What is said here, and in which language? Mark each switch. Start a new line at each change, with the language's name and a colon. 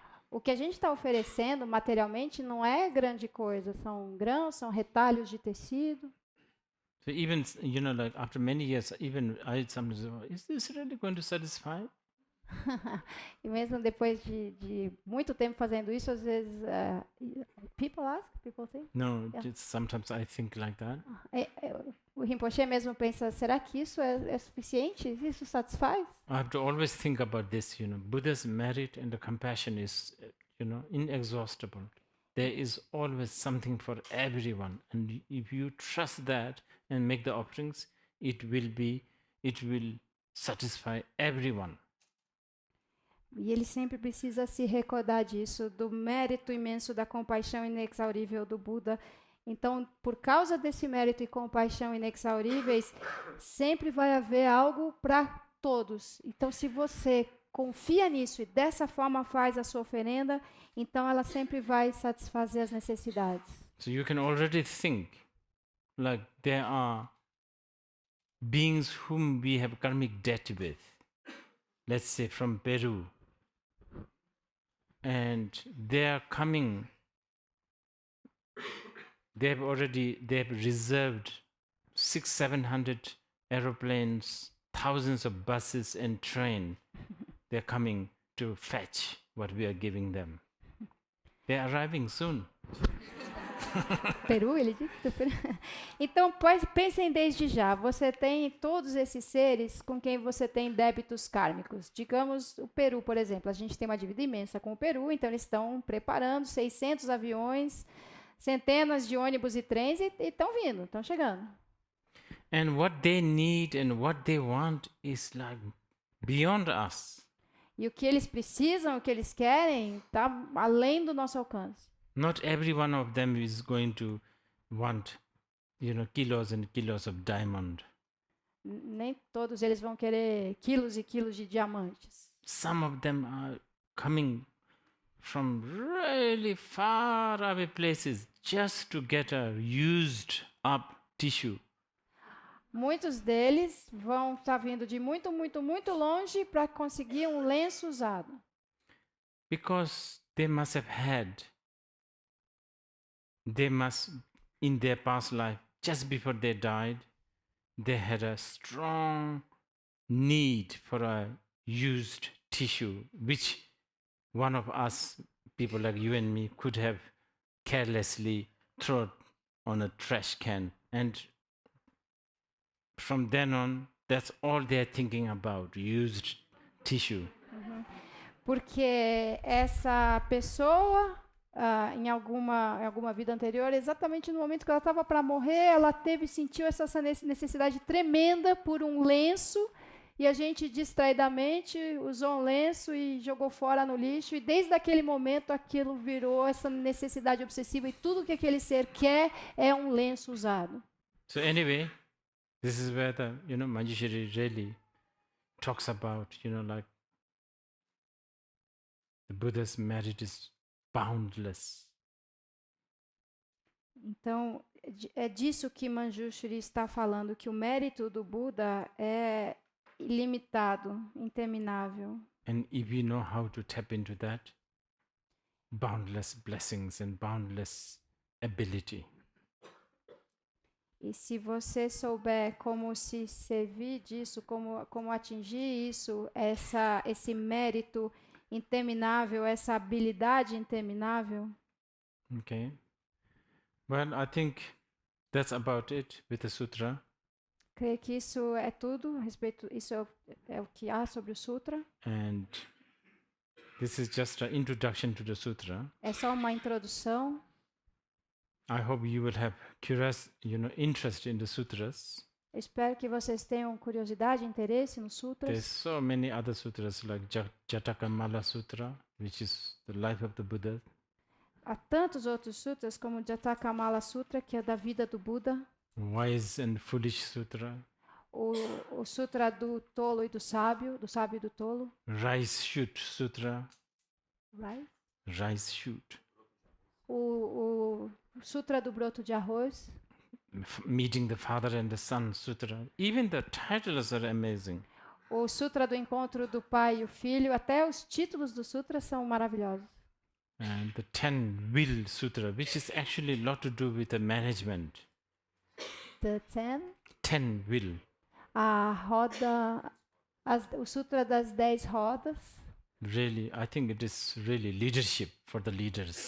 Portuguese: O que a gente está oferecendo materialmente não é grande coisa, são grãos, são retalhos de tecido.
English: So even, like after many years, even I sometimes say, is this really going to satisfy?
Portuguese: E mesmo depois de muito tempo fazendo isso, às vezes
English: people ask, people think. No, Yeah. sometimes I think like that.
Portuguese: O Rinpoche mesmo pensa, será que isso é suficiente? Isso satisfaz?
English: I have to always think about this, Buddha's merit and the compassion is, inexhaustible. There is always something for everyone. And if you trust that and make the offerings, it will satisfy everyone.
Portuguese: E ele sempre precisa se recordar disso, do mérito imenso da compaixão inexaurível do Buda. Então, por causa desse mérito e compaixão inexauríveis, sempre vai haver algo para todos. Então, se você confia nisso e dessa forma faz a sua oferenda, então ela sempre vai satisfazer as necessidades.
English: So you can already think like there are beings whom we have karmic debt with. Let's say from Peru. And they are coming. They have reserved 600-700 aeroplanes, thousands of buses and train. They're coming to fetch what we are giving them. They're arriving soon.
Portuguese: Peru, ele disse? Então, pensem desde já. Você tem todos esses seres com quem você tem débitos kármicos. Digamos, o Peru, por exemplo. A gente tem uma dívida imensa com o Peru, então eles estão preparando 600 aviões, centenas de ônibus e trens e estão vindo, estão chegando.
English: And what they need and what they want is like beyond us.
Portuguese: E o que eles precisam, o que eles querem, está além do nosso alcance.
English: Not every one of them is going to want, kilos and kilos of diamond.
Portuguese: Nem todos eles vão querer quilos e quilos de diamantes.
English: Some of them are coming from really far away places just to get a used up tissue.
Portuguese: Muitos deles vão estar vindo de muito, muito, muito longe para conseguir um lenço usado.
English: Because they must, in their past life, just before they died, they had a strong need for a used tissue, which one of us, people like you and me, could have carelessly thrown on a trash can, and from then on, that's all they're thinking about, used tissue.
Portuguese: Porque essa pessoa, em alguma vida anterior, exatamente no momento que ela estava para morrer, ela sentiu essa necessidade tremenda por um lenço, e a gente distraidamente usou um lenço e jogou fora no lixo, e desde aquele momento aquilo virou essa necessidade obsessiva, e tudo que aquele ser quer é um lenço usado.
English: So anyway, this is where the Manjushri really talks about, like the Buddha's merit is boundless.
Portuguese: Então, é disso que Manjushri está falando, que o mérito do Buda é ilimitado, interminável.
English: And if we know how to tap into that, boundless blessings and boundless ability.
Portuguese: E se você souber como se servir disso, como atingir isso, esse mérito interminável, essa habilidade interminável.
English: Okay. Well, I think that's about it with the sutra.
Portuguese: Creio que isso é tudo a respeito. Isso é o que há sobre o sutra.
English: And this is just an introduction to the sutra.
Portuguese: É só uma introdução.
English: I hope you will have interest in the sutras.
Portuguese: Eu espero que vocês tenham curiosidade, interesse nos sutras.
English: There's so many other sutras like Jatakamala Sutra, which is the life of the Buddha.
Portuguese: Há tantos outros sutras como o Jatakamala Sutra, que é da vida do Buda.
English: Wise and Foolish Sutra.
Portuguese: O Sutra do tolo e do sábio e do tolo.
English: Rice Shoot Sutra. Right? Rice Shoot.
Portuguese: O Sutra do broto de arroz.
English: Meeting the Father and the Son Sutra. Even the titles are amazing.
Portuguese: O Sutra do encontro do pai e o filho. Até os títulos do sutra são maravilhosos.
English: And the 10 Will Sutra, which is actually a lot to do with the management. The 10 Will.
Portuguese: A roda, o Sutra das 10 rodas.
English: Really, I think it is really leadership for the leaders.